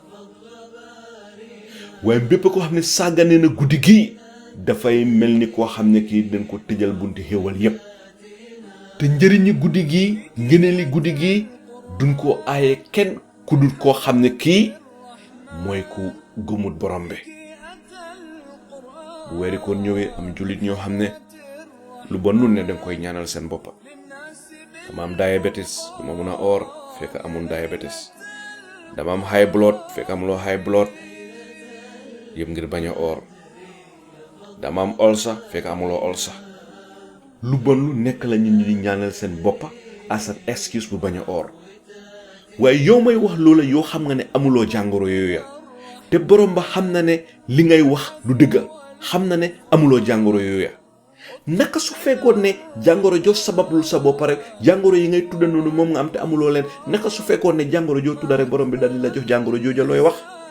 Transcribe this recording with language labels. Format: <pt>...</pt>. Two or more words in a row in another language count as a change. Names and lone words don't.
<wo>waaye bépp koo xam ne sàggane na guddi gi dafay mel ni koo xam ne kii dañ ko tëjal bunti xéewal yépp te njëriñi guddi gi ngëneeli guddi gi duñ ko aaye kenn ku dul koo xam ne kii mooy ku gëmut borom bi bu weeri koon ñëwee am jullit ñoo xam ne lu bon lu ne danga koy ñaanal seen boppa dama am diabetes duma mun a oor fekk amul diabetes dama am</wo> <en>high blood</en> <wo>fekk amuloo</wo> <en>high blood</en> <wo>yëpp ngir bañ a oor dama am ulcer fekk amuloo ulcer lu bon lu nekk la nit ñi di ñaanal seen boppa</wo> <en>as an excuse</en> <wo>bu bañ a oor waaye yow may wax loola yoo xam nga ne amuloo jàngoro yooyu ya te borom ba xam na ne li ngay wax du dëgg xam na ne amuloo jàngoro yooyu ya naka su fekkoon ne jàngoro joo sabablul sa bopp rek jàngoro yi ngay tudda noonu moom nga am te amuloo leen naka su fekkoon ne jàngoro joo tudda rek borom bi daal di la jox jàngoro jooja looy wax</wo>